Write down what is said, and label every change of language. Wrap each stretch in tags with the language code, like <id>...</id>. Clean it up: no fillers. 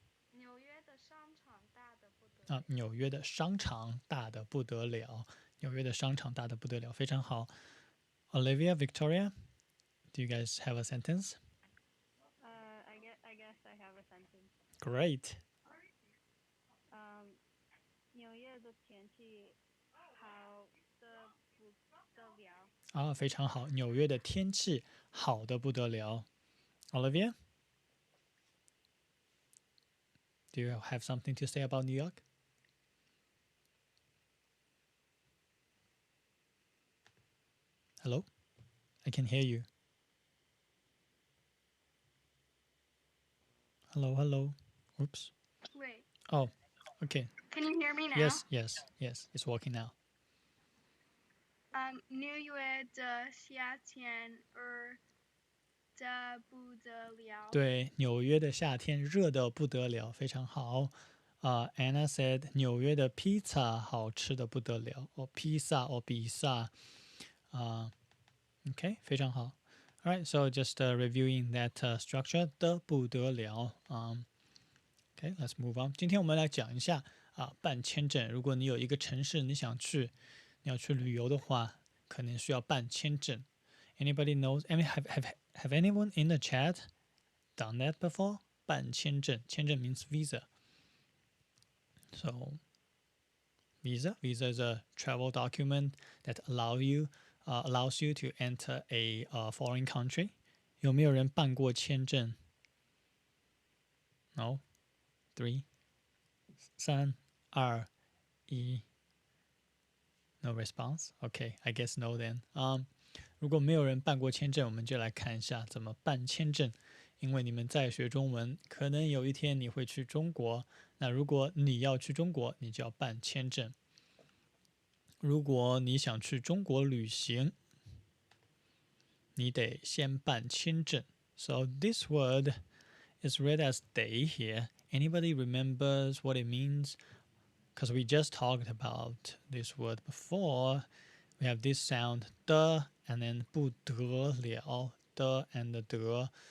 <zh>纽约的商场大的不得了。纽约的商场大的不得了。纽约的商场大的不得了，非常好。</zh> <en>Olivia, Victoria, do you guys have a sentence? I guess I have a sentence. Great.</en> <zh>纽约的天气好的不得了。非常好。纽约的天气好的不得了。</zh> <en>Olivia, do you have something to say about New York? Hello? I can hear you. Hello. Oops. Wait. Oh, okay. Can you hear me now? Yes. It's working now.</en> <zh>纽约的夏天热的不得了。对，纽约的夏天热的不得了，非常好。</zh> <en>Anna said</en> <zh>纽约的披萨好吃的不得了。披萨比萨。Okay, 非常好。</zh> <en>All right, so just reviewing that structure</en> <zh>的不得了。</zh> <en>Okay, let's move on.</en> <zh>今天我们来讲一下办签证。如果你有一个城市你想去，你要去旅游的话，可能需要办签证。</zh> <en>Anybody knows? I mean, have anyone in the chat done that before?</en> <zh>办签证，签证</zh> <en>means visa. So, visa is a travel document that allows you to enter a foreign country.</en> <zh>有没有人办过签证 ？No.</zh> <en>3, 2, 1. No response. Okay, I guess no then.</en> <zh>如果没有人办过签证，我们就来看一下怎么办签证。因为你们在学中文，可能有一天你会去中国。那如果你要去中国，你就要办签证。如果你想去中国旅行，你得先办签证。</zh> <en>So this word is read as 得 here. Anybody remembers what it means? Because we just talked about this word before. We have this sound 的 and then 不得了的 and 得.</en>